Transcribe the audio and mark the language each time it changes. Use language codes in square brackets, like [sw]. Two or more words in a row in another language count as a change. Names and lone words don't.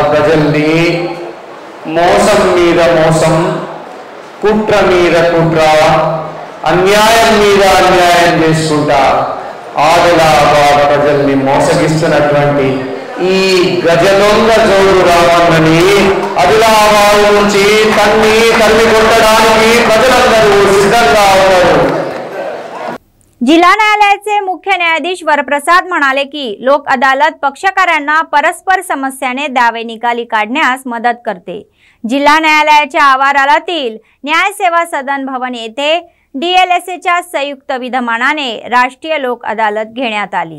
[te] ప్రజల్ని మోసం మీద మోసం, కుట్ర మీద కుట్ర, అన్యాయం మీద అన్యాయం చేసుకుంటా ఆదిలాబాద్ ప్రజల్ని మోసగిస్తున్నటువంటి ఈ గజదొంగ జోగురామన్నని ఆదిలాబాద్ నుంచి తల్లి కొట్టడానికి ప్రజలందరూ సిద్ధంగా ఉన్నారు। [mr] जिल्हा न्यायालयाचे मुख्य न्यायाधीश वरप्रसाद म्हणाले की लोक अदालत पक्षकारांना परस्पर समस्याने दावे निकाली काढण्यास मदत करते। जिल्हा न्यायालयाच्या आवारातील न्यायसेवा सदन भवन येथे डीएलएसएच्या संयुक्त विद्यमानाने राष्ट्रीय लोक अदालत घेण्यात आली।